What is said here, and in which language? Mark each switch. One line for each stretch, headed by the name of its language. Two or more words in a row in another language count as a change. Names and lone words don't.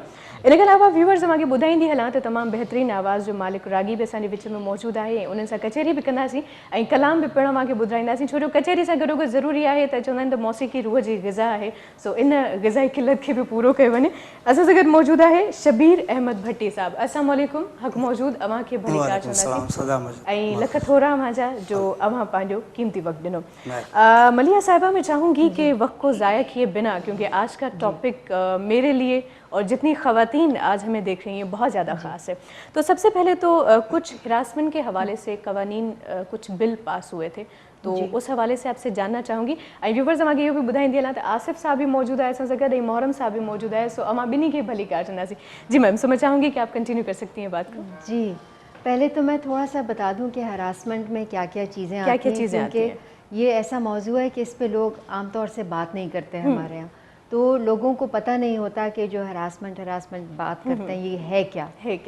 Sindhi: इन खां अलावा व्यूअर्स अव्हां खे ॿुधाईंदी हलां त तमामु बहितरीनु आवाज़ जो मालिक रागी बि असांजे विच में मौजूदु आहे ऐं उन्हनि सां कचहरी बि कंदासीं ऐं कलाम बि पिणु अव्हां खे ॿुधाईंदासीं, छो जो कचहरी सां गॾोगॾु ज़रूरी आहे त चवंदा आहिनि त मौसीक़ी रूह जी ग़िज़ा आहे. सो इन ग़िज़ाई क़िलत खे बि पूरो कयो वञे. असां सां गॾु मौजूदु आहे शबीर अहमद भट्टी साहब.
Arabic: السلام عليكم.
Sindhi: हक़ मौजूद अव्हां खे भली कार चवंदासीं ऐं लख थोरा अव्हां जा जो अव्हां पंहिंजो कीमती वक़्तु ॾिनो. मलिया साहिबा,
Urdu: میں چاہوں گی کہ وقت کو ضائع کیے بنا، کیونکہ آج کا ٹاپک میرے لیے اور جتنی خواتین آج ہمیں دیکھ رہی ہیں بہت زیادہ خاص ہے. تو سب سے پہلے تو کچھ ہراسمنٹ کے حوالے سے قوانین کچھ بل پاس ہوئے تھے، تو اس حوالے سے آپ سے جاننا چاہوں گی.
Sindhi: ऐं व्यूवर्स अव्हांखे इहो बि ॿुधाईंदी हलां त आसिफ़ साहब
Urdu: بھی موجود ہے
Sindhi: असां सां गॾु ऐं मोहरम साहब
Urdu: بھی موجود ہے.
Sindhi: सो अव्हां ॿिन्ही खे भली कार चवंदासीं.
Urdu: جی میم، سو میں چاہوں گی کہ آپ کنٹینیو کر سکتی ہیں بات کو. جی، پہلے تو میں تھوڑا سا بتا دوں کہ ہراسمنٹ میں کیا کیا چیزیں آتی ہیں، کیونکہ یہ ایسا موضوع ہے کہ اس پہ لوگ عام طور سے بات نہیں کرتے ہیں ہمارے یہاں. تو لوگوں کو پتا نہیں ہوتا کہ جو ہراسمنٹ بات کرتے ہیں یہ ہے کیا.